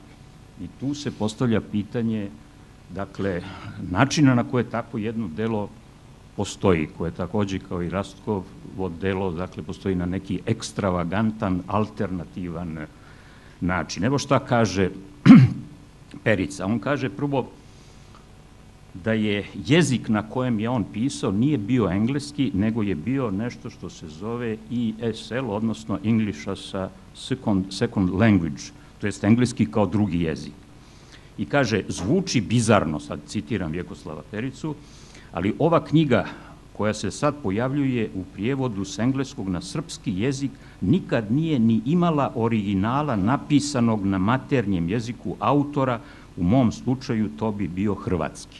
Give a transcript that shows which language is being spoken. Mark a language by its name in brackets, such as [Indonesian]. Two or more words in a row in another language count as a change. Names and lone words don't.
[Serbian] I tu se postavlja pitanje, dakle, načina na koje tako jedno delo postoji, koje takođe kao i Rastkovo delo, dakle, postoji na neki ekstravagantan, alternativan način. Evo šta kaže Perica. On kaže prvo da je jezik na kojem je on pisao nije bio engleski, nego je bio nešto što se zove ESL, odnosno [English] English as a second language, [Serbian] to jest engleski kao drugi jezik. I kaže, zvuči bizarno, sad citiram Vjekoslava Pericu, ali ova knjiga koja se sad pojavljuje u prijevodu s engleskog na srpski jezik nikad nije ni imala originala napisanog na maternjem jeziku autora, u mom slučaju to bi bio hrvatski.